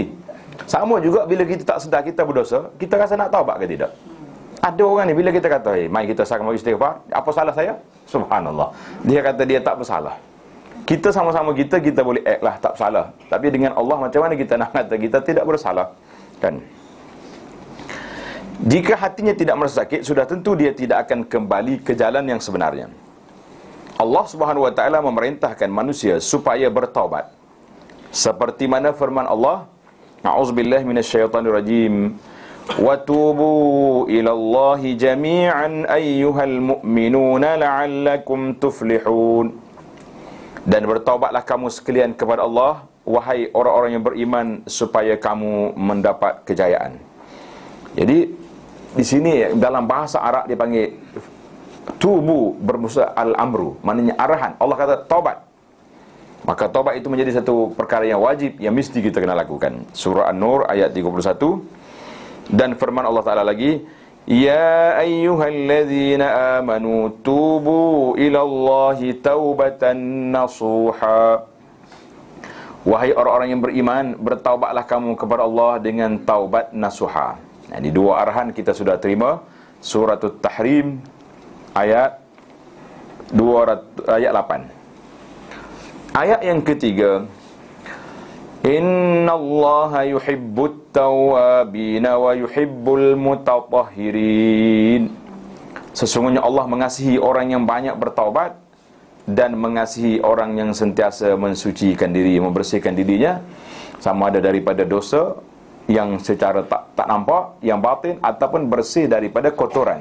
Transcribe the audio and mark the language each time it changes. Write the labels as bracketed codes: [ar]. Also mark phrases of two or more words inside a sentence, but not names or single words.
[ms] Sama juga bila kita tak sedar kita berdosa, kita rasa nak taubat ke tidak? Ada orang ni bila kita kata, mari kita sama istighfar, apa salah saya? Subhanallah, dia kata dia tak bersalah. Kita sama-sama kita boleh act lah tak bersalah. Tapi dengan Allah macam mana kita nak kata kita tidak bersalah? Kan? Jika hatinya tidak merasa sakit, sudah tentu dia tidak akan kembali ke jalan yang sebenarnya. Allah Subhanahu wa taala memerintahkan manusia supaya bertaubat. [ar] Seperti mana firman Allah, أعوذ بالله من الشيطان الرجيم. وتوبوا إلى الله جميعا أيها المؤمنون لعلكم تفلحون. [ms] Dan bertaubatlah kamu sekalian kepada Allah, wahai orang-orang yang beriman, supaya kamu mendapat kejayaan. Jadi di sini dalam bahasa Arab dia panggil tubu, bermaksud al-amru, maknanya arahan. Allah kata taubat. Maka taubat itu menjadi satu perkara yang wajib, yang mesti kita kena lakukan. Surah An-Nur ayat 31. Dan firman Allah Ta'ala lagi, [ar] يا أيها الذين آمنوا توبوا إلى الله توبة نصوحا. [ms] Wahai orang-orang yang beriman, bertaubatlah kamu kepada Allah dengan taubat nasuha. Nah, di dua arahan kita sudah terima. Surah At-Tahrim ayat 8. [ar] Ayat yang ketiga, إن الله يحب التوابين ويحب المتطهرين. [ms] Sesungguhnya Allah mengasihi orang yang banyak bertaubat dan mengasihi orang yang sentiasa mensucikan diri, membersihkan dirinya, sama ada daripada dosa yang secara tak nampak, yang batin, ataupun bersih daripada kotoran.